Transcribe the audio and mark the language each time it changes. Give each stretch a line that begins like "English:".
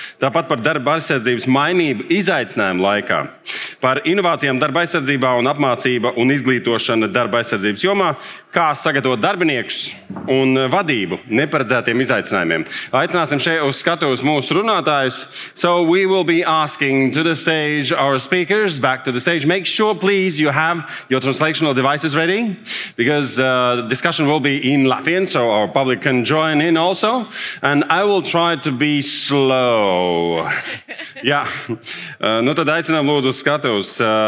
Latvian: Tāpat par darba aizsardzības mainību izaicinājumu laikā, par inovācijām darba aizsardzībā un apmācība un izglītošana darba aizsardzības jomā, kā sagatavot darbiniekus un vadību neparedzētiem izaicinājumiem. Aicināsim šeit uz skatuves mūsu runātājus.
English: So we will be asking to the stage our speakers, back to the stage. Make sure, please, you have your translational devices ready, because the discussion will be in Latvian, so our public can join in also. And I will try to be slow.
Latvian: Jā, nu tad aicinām lūdzu skatuves.